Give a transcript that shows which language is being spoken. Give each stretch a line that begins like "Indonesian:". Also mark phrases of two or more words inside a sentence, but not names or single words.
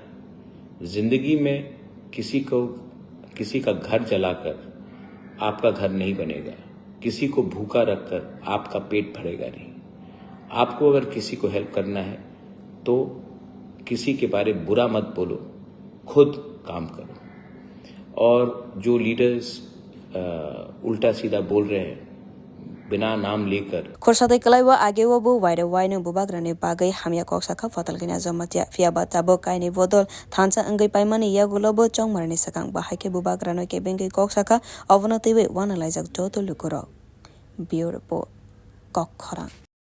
Hindi: जिंदगी में किसी का घर जलाकर आपका घर नहीं बनेगा, किसी को भूखा रखकर आपका पेट भरेगा नहीं। आपको अगर किसी को हेल्प करना है तो किसी के बारे में बुरा मत बोलो, खुद काम करो। और जो लीडर्स उल्टा सीधा बोल रहे हैं, बिना नाम लेकर
Kok Borok: Khorsate kalaiwa agewa bu waire waine bubagrani bagai hamya koksaka fatalgina jamatia fiaba tabo kaini bodol thansa angai paimani yagulobo chongmarni sakang bahaike bubagrano ke bengai koksaka avonatiwe wanalaijak jotolukuro.
English: Bureau report. Kokhara.